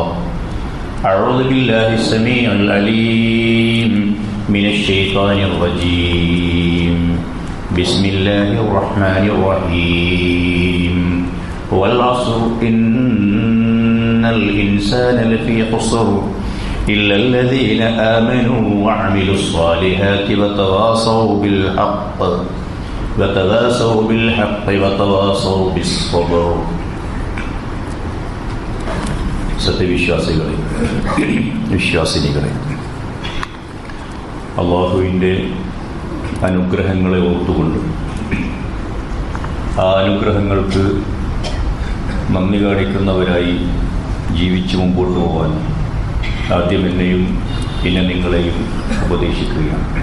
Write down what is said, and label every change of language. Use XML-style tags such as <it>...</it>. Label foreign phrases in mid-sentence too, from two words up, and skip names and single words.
<ar>أعوذ بالله السميع العليم من الشيطان الرجيم بسم الله الرحمن الرحيم والعصر إن الإنسان لفي خسر إلا الذين آمنوا وعملوا الصالحات وتواصوا بالحق وتواصوا بالصبر.</ar> <ml>സത്യവിശ്വാസികളെ, വിശ്വാസിനികളെ, അള്ളാഹുവിൻ്റെ അനുഗ്രഹങ്ങളെ ഓർത്തുകൊണ്ട് ആ അനുഗ്രഹങ്ങൾക്ക് നന്ദി കാണിക്കുന്നവരായി ജീവിച്ചു മുമ്പോട്ട് പോകാൻ ആദ്യം എന്നെയും പിന്നെ നിങ്ങളെയും ഉപദേശിക്കുകയാണ്.</ml>